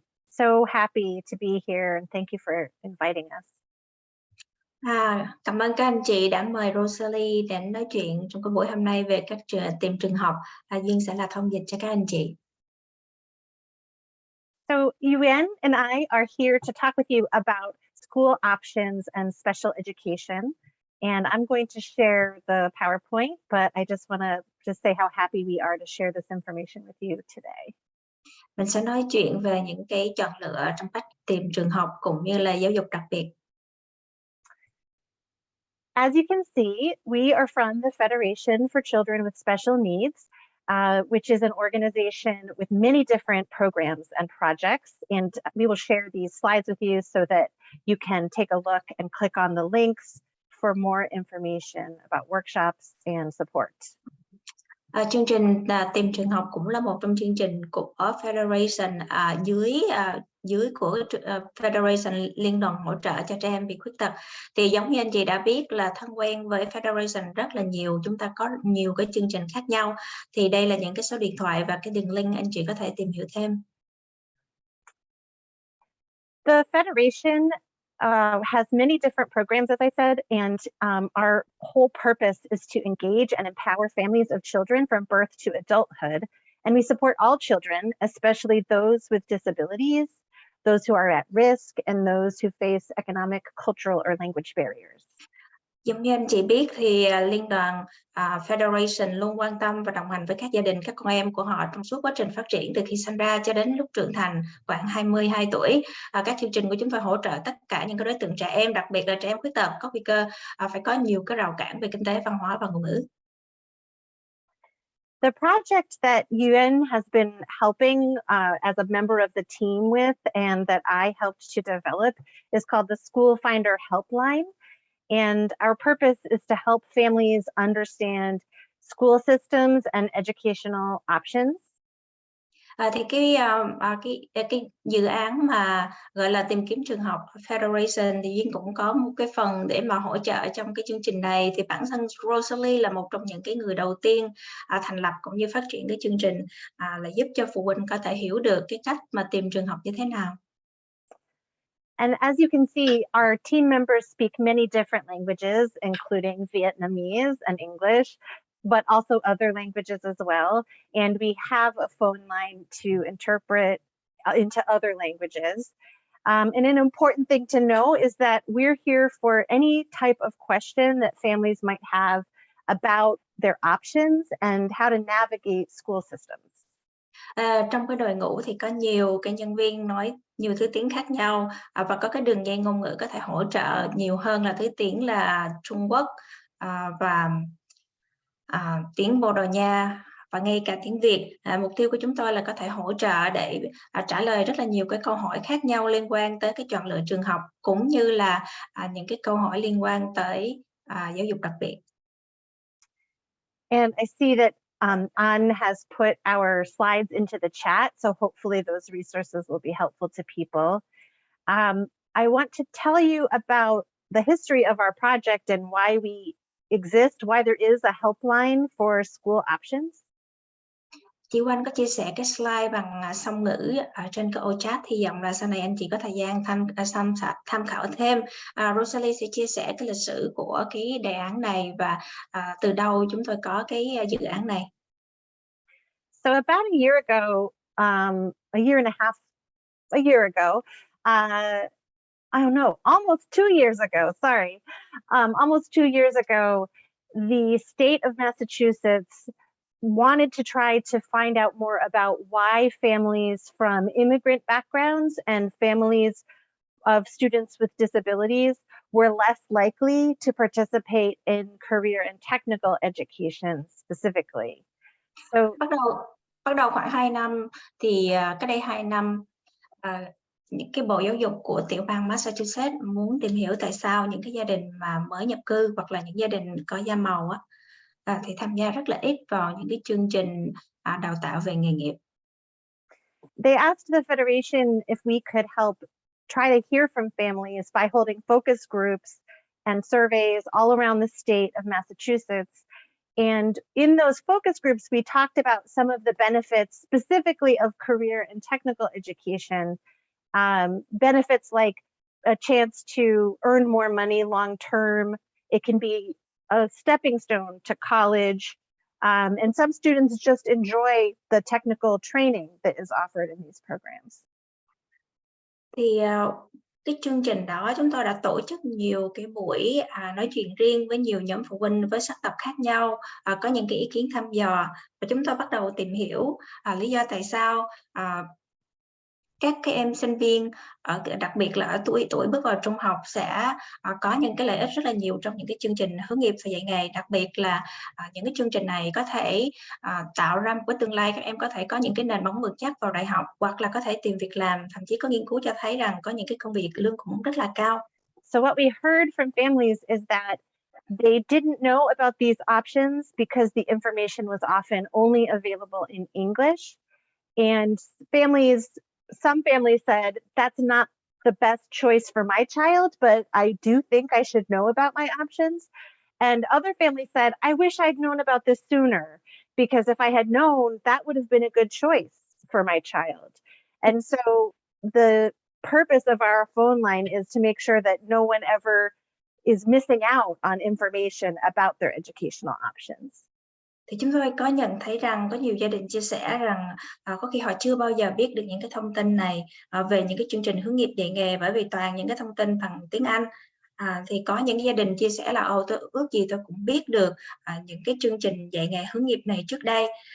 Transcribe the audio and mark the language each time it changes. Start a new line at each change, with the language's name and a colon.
English: So happy to be here and thank you for inviting us.
Vietnamese: Cảm ơn các anh chị đã mời Rosalie đến nói chuyện trong cái buổi hôm nay về tìm trường học. Duyên sẽ là thông dịch cho các anh chị.
English: So Yuan and I are here to talk with you about school options and special education. And I'm going to share the PowerPoint, but I just want to say how happy we are to share this information with you today.
Vietnamese: Mình sẽ nói chuyện về những cái chọn lựa trong cách tìm trường học cũng như là giáo dục đặc biệt.
English: As you can see, we are from the Federation for Children with Special Needs, which is an organization with many different programs and projects. And we will share these slides with you so that you can take a look and click on the links for more information about workshops and support.
Vietnamese: Chương trình tìm trường học cũng là một trong chương trình của Federation dưới của Federation Liên đoàn hỗ trợ cho trẻ em bị khuyết tật. Thì giống như anh chị đã biết là thân quen với Federation rất là nhiều, chúng ta có nhiều cái chương trình khác nhau. Thì đây là những cái số điện thoại và cái đường link anh chị có thể tìm hiểu thêm.
English: The Federation has many different programs, as I said, and our whole purpose is to engage and empower families of children from birth to adulthood. And we support all children, especially those with disabilities, those who are at risk, and those who face economic, cultural, or language barriers.
Vietnamese: Giống như anh chị biết thì Liên đoàn Federation luôn quan tâm và đồng hành với các gia đình, các con em của họ trong suốt quá trình phát triển từ khi sinh ra cho đến lúc trưởng thành khoảng 22 tuổi. Các chương trình của chúng tôi hỗ trợ tất cả những cái đối tượng trẻ em, đặc biệt là trẻ em khuyết tật có nguy cơ phải có nhiều cái rào cản về kinh tế, văn hóa và ngôn ngữ.
English: The project that Yuan has been helping as a member of the team with and that I helped to develop is called the School Finder Helpline. And our purpose is to help families understand school systems and educational options.
Vietnamese: Thì cái dự án mà gọi là tìm kiếm trường học Federation thì Duyên cũng có một cái phần để mà hỗ trợ trong cái chương trình này. Thì bản thân Rosalie là một trong những cái người đầu tiên thành lập cũng như phát triển cái chương trình là giúp cho phụ huynh có thể hiểu được cái cách mà tìm trường học như thế nào.
English: And as you can see, our team members speak many different languages, including Vietnamese and English, but also other languages as well. And we have a phone line to interpret into other languages. And an important thing to know is that we're here for any type of question that families might have about their options and how to navigate school systems.
Vietnamese: Trong cái đội ngũ thì có nhiều cái nhân viên nói nhiều thứ tiếng khác nhau và có cái đường dây ngôn ngữ có thể hỗ trợ nhiều hơn là thứ tiếng là Trung Quốc và tiếng Bồ Đào Nha và ngay cả tiếng Việt. Mục tiêu của chúng tôi là có thể hỗ trợ để trả lời rất là nhiều cái câu hỏi khác nhau liên quan tới cái chọn lựa trường học cũng như là những cái câu hỏi liên quan tới giáo dục đặc biệt.
English: And I see that An has put our slides into the chat, so hopefully those resources will be helpful to people. I want to tell you about the history of our project and why we exist, why there is a helpline for school options.
Vietnamese: Chị Oanh có chia sẻ cái slide bằng song ngữ ở trên cái ô chat, hy vọng là sau này anh chị có thời gian tham khảo thêm. Rosalie sẽ chia sẻ cái lịch sử của cái đề án này và từ đâu chúng tôi có cái dự án này.
English: So about a year ago, a year and a half, a year ago, I don't know, almost 2 years ago, sorry. Almost 2 years ago, the state of Massachusetts wanted to try to find out more about why families from immigrant backgrounds and families of students with disabilities were less likely to participate in career and technical education specifically. So,
Vietnamese: bắt đầu khoảng 2 năm thì cách đây 2 năm những cái Bộ Giáo dục của tiểu bang Massachusetts muốn tìm hiểu tại sao những cái gia đình mà mới nhập cư hoặc là những gia đình có da màu thì tham gia rất là ít vào những cái chương trình đào tạo về nghề nghiệp.
English: They asked the Federation if we could help try to hear from families by holding focus groups and surveys all around the state of Massachusetts And in those focus groups, we talked about some of the benefits specifically of career and technical education. Benefits like a chance to earn more money long term. It can be a stepping stone to college. And some students just enjoy the technical training that is offered in these programs.
Vietnamese: Thì, cái chương trình đó chúng tôi đã tổ chức nhiều cái buổi, nói chuyện riêng với nhiều nhóm phụ huynh với sắc tộc khác nhau, có những cái ý kiến thăm dò và chúng tôi bắt đầu tìm hiểu, lý do tại sao, các cái em sinh viên đặc biệt là ở tuổi bước vào trung học sẽ, có những cái lợi ích rất là nhiều trong những cái chương trình hướng nghiệp và dạy nghề. Đặc biệt là, những cái chương trình này có thể, tạo ra một cái tương lai các em có thể có những cái nền móng vững chắc vào đại học, hoặc là có thể tìm việc làm, thậm chí có nghiên cứu cho thấy rằng có những cái công việc lương cũng rất là cao.
English: So what we heard from families is that they didn't know about these options because the information was often only available in English. And some families said, that's not the best choice for my child, but I do think I should know about my options. And other families said, I wish I'd known about this sooner, because if I had known, that would have been a good choice for my child. And so the purpose of our phone line is to make sure that no one ever is missing out on information about their educational options.
Vietnamese: Thì chúng tôi có nhận thấy rằng có nhiều gia đình chia sẻ rằng, có khi họ chưa bao giờ biết được những cái thông tin này, về những cái chương trình hướng nghiệp dạy nghề bởi vì toàn những cái thông tin bằng tiếng Anh. Thì có những gia đình chia sẻ là tôi ước gì tôi cũng biết được, những cái chương trình dạy nghề hướng nghiệp này trước đây.